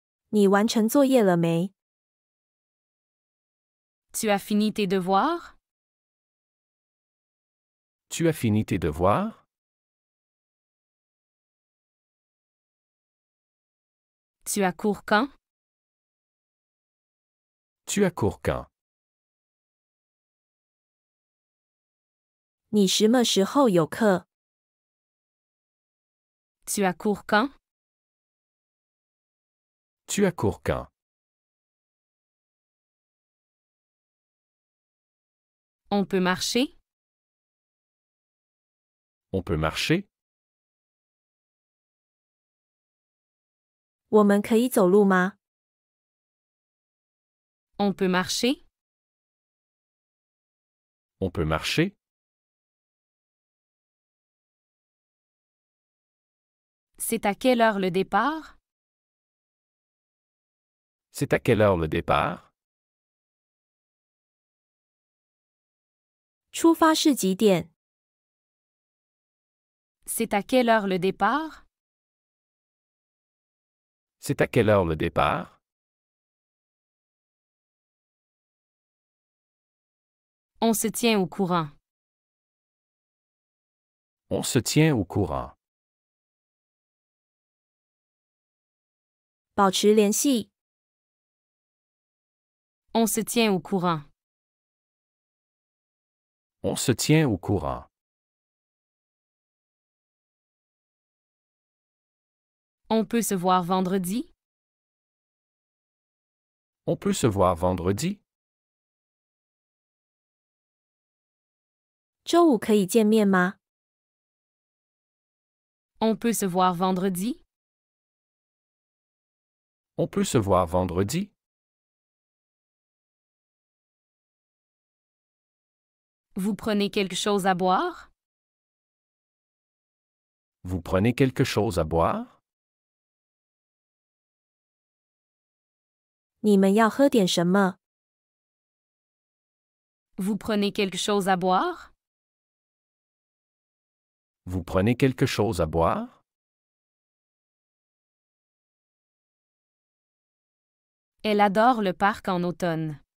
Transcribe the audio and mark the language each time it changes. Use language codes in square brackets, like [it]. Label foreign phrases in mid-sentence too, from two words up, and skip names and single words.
[zh] 你完成作业了没？ [fr] Tu as fini tes devoirs? Tu as fini tes devoirs? Tu as cours quand? Tu as cours quand? [zh] 你什么时候有课？ [fr] Tu as cours quand? Tu as cours quand? On peut marcher? On peut marcher? [zh] 我们可以走路吗？ [fr] On peut marcher? On peut marcher? C'est à quelle heure le départ? C'est à quelle heure le départ? [zh] 出发是几点？ [fr] C'est à quelle heure le départ? C'est à quelle heure le départ? On se tient au courant. On se tient au courant. [zh] 保持联系。 [fr] On se tient au courant. On se tient au courant. On peut se voir vendredi? On peut se voir vendredi? [zh] 周五可以见面吗？ [fr] On peut se voir vendredi? On peut se voir vendredi? Vous prenez quelque chose à boire? Vous prenez quelque chose à boire? [zh] 你们要喝点什么？ [fr] Vous prenez quelque chose à boire? Vous prenez quelque chose à boire? Elle adore le parc en automne.